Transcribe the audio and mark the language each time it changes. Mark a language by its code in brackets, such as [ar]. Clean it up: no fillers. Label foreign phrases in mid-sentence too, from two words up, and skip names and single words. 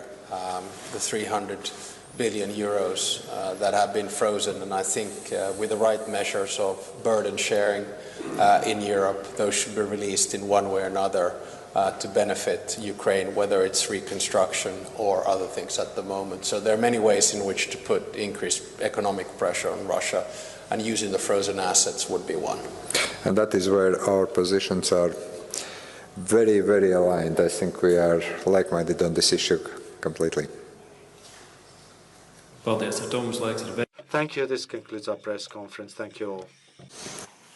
[en] The 300 billion euros that have been frozen, and I think with the right measures of burden sharing in Europe, those should be released in one way or another to benefit Ukraine, whether it's reconstruction or other things at the moment. So there are many ways in which to put increased economic pressure on Russia, and using the frozen assets would be one. And that is where our positions are very, very aligned. I think we are like-minded on this issue completely. [lv] Paldies, ar to mums laiks ir beigts. [en] Thank you. This concludes our press conference. Thank you all.